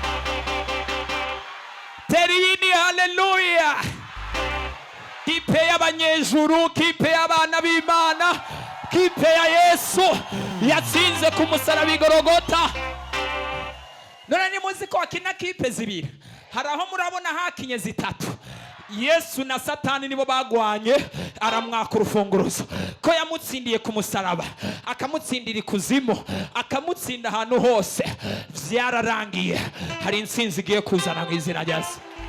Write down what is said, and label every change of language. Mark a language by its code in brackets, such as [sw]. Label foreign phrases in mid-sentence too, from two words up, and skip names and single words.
[rn] Teriyini haleluya. Kipe y'abanyejuru, kipe y'abana b'Imana, kipe ya Yesu yatsinze ku musaraba Igorogota. None ni muzi ko akina kipe zibiri, hari aho murabona hakinye zitatu. Yesu na Satani nibo bagwanye, aramwaka urufunguruzo ko yamutsindiye ku musaraba, akamutsindira ikuzimu, akamutsinda ahantu hose. Vyararangiye, hari intsinzi igiye kuzana mu izina rya Yesu.